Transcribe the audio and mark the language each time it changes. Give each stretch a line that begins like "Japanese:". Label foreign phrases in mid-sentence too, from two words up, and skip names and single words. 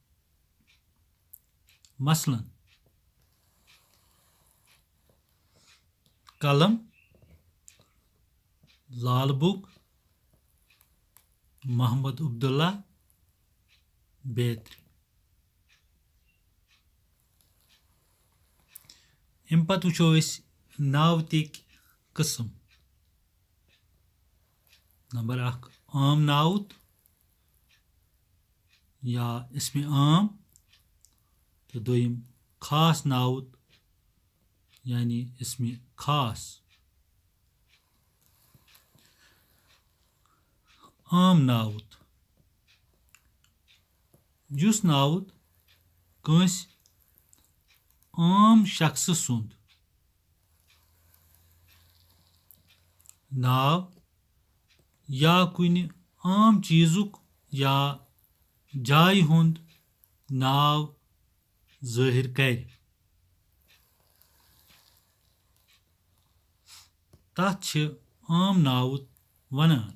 Kashmiri: मसलन कलम लाल बुक मोहम्मद अब्दुल्ला बेत्री। अम पत वुचो नावतिक किस्म। नंबर 1 आम नावत या इसमें आम तो दोयम खास नावत यानी इसमें खास। आम नावत युस नावत कंस आम शख्स सुंद नाव या कुनि आम चीजुक या जाय हुंद नाव ज़ाहिर कर तथ छ आम नावत वनान।